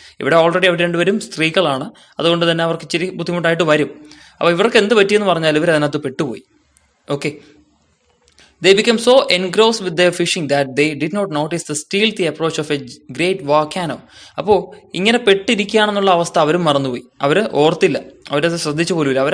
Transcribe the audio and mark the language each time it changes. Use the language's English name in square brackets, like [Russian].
[Malayalam] ഇവിടെ ഓൾറെഡി അവർ രണ്ടുപേരും സ്ത്രീകളാണ്, അതുകൊണ്ട് തന്നെ അവർക്ക് ഇച്ചിരി ബുദ്ധിമുട്ടായിട്ട് വരും. അപ്പോൾ ഇവർക്ക് എന്ത് പറ്റിയെന്ന് പറഞ്ഞാൽ ഇവർ അതിനകത്ത് പെട്ടുപോയി. [English] Okay, they became so engrossed with their fishing that they did not notice the stealthy approach of a great volcano. [Malayalam] അപ്പോൾ ഇങ്ങനെ പെട്ടിരിക്കുകയാണെന്നുള്ള അവസ്ഥ അവരും മറന്നുപോയി, അവർ ഓർത്തില്ല, അവരത് ശ്രദ്ധിച്ചു പോലുമില്ല.